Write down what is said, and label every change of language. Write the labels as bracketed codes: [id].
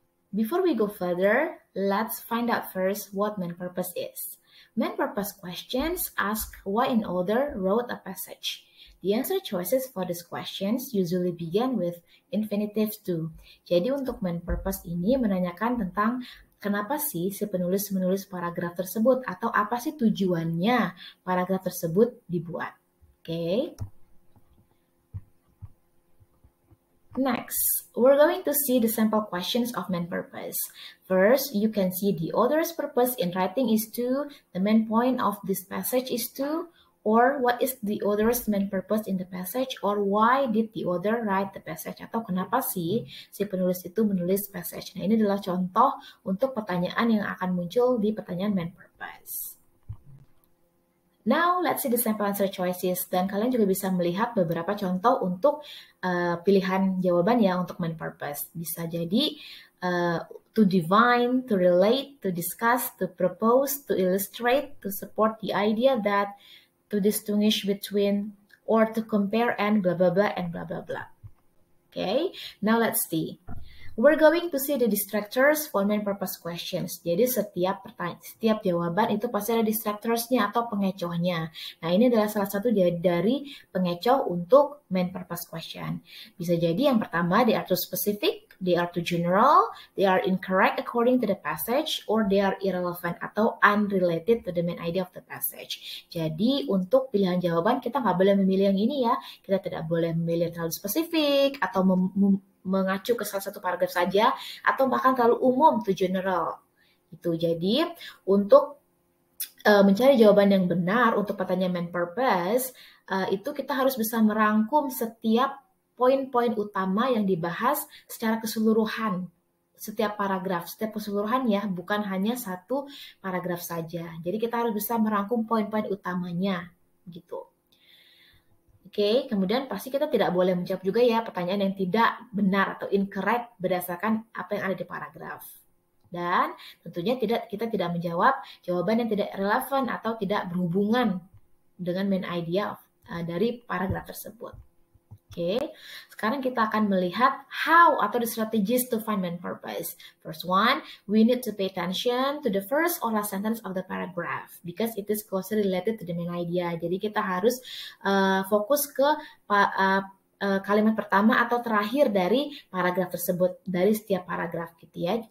[en] Before we go further, let's find out first what main purpose is. Main purpose questions ask why an author wrote a passage. The answer choices for these questions usually begin with infinitive to. [id] Jadi untuk main purpose ini menanyakan tentang kenapa sih si penulis menulis paragraf tersebut atau apa sih tujuannya paragraf tersebut dibuat. Oke. [en] Next, we're going to see the sample questions of main purpose. First, you can see the author's purpose in writing is to, the main point of this passage is to, or what is the author's main purpose in the passage, or why did the author write the passage, [id] atau kenapa sih si penulis itu menulis passage. Nah, ini adalah contoh untuk pertanyaan yang akan muncul di pertanyaan main purpose. [en] Now, let's see the sample answer choices. [id] Dan kalian juga bisa melihat beberapa contoh untuk pilihan jawaban ya untuk main purpose. Bisa jadi [en] to define, to relate, to discuss, to propose, to illustrate, to support the idea that, to distinguish between, or to compare, and blah, blah, blah, and blah, blah, blah. Okay, now let's see. We're going to see the distractors for main purpose questions. [id] Jadi setiap jawaban itu pasti ada distractorsnya atau pengecohnya. Nah, ini adalah salah satu dari pengecoh untuk main purpose question. Bisa jadi yang pertama, [en] they are too specific, they are too general, they are incorrect according to the passage, or they are irrelevant [id] atau [en] unrelated to the main idea of the passage. [id] Jadi untuk pilihan jawaban kita nggak boleh memilih yang ini ya. Kita tidak boleh memilih terlalu spesifik atau mengacu ke salah satu paragraf saja atau bahkan terlalu umum [en] to general. [id] Itu jadi untuk mencari jawaban yang benar untuk pertanyaan main purpose itu kita harus bisa merangkum setiap poin-poin utama yang dibahas secara keseluruhan. Setiap paragraf, setiap keseluruhan ya, bukan hanya satu paragraf saja. Jadi kita harus bisa merangkum poin-poin utamanya gitu. Oke, kemudian pasti kita tidak boleh menjawab juga ya pertanyaan yang tidak benar atau incorrect berdasarkan apa yang ada di paragraf. Dan tentunya kita tidak menjawab jawaban yang tidak relevan atau tidak berhubungan dengan main idea dari paragraf tersebut. Oke, sekarang kita akan melihat [en] how [id] atau [en] the strategies to find main purpose. First one, we need to pay attention to the first or last sentence of the paragraph because it is closely related to the main idea. [id] Jadi kita harus fokus ke kalimat pertama atau terakhir dari paragraf tersebut, dari setiap paragraf gitu ya.